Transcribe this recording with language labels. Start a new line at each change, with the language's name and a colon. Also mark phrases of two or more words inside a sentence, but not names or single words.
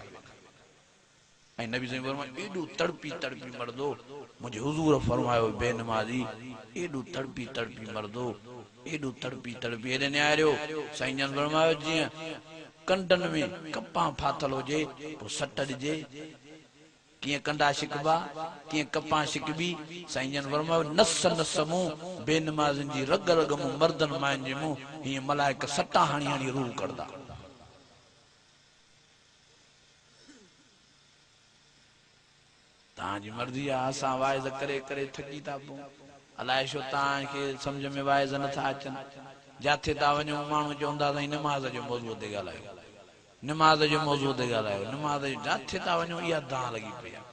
Sindhi: ऐं नबी साईं फरमायो एॾो तड़पी मरदो, मुंहिंजे हुज़ूर फरमायो बेनमाज़ी एॾो तड़पी मरदो, एॾो तड़पी हेॾे निहारियो। साईं जन फरमायो जीअं कंडनि में कपां फाथल हुजे पोइ सट ॾिजे, किए कंडा शिकबा, किए कपां शिकबी। साईं जन फरमायो नस मुंह बेनमाज़नि जी रग मुंह मर्दन माइन जे मुंह हीअं मलाइक सटा हणी रूह करदा। तव्हांजी मर्ज़ी आहे, असां वाइज़ करे थकी था पऊं। अलाए छो तव्हांखे सम्झ में वाइज़ नथा अचनि। जिथे था वञूं माण्हू चवंदा साईं निमाज़ जो मौज़ूअ ते ॻाल्हायो, निमाज़ जो मौज़ूअ ते ॻाल्हायो, निमाज़ जो जिथे था वञूं इहा दां लॻी पई आहे।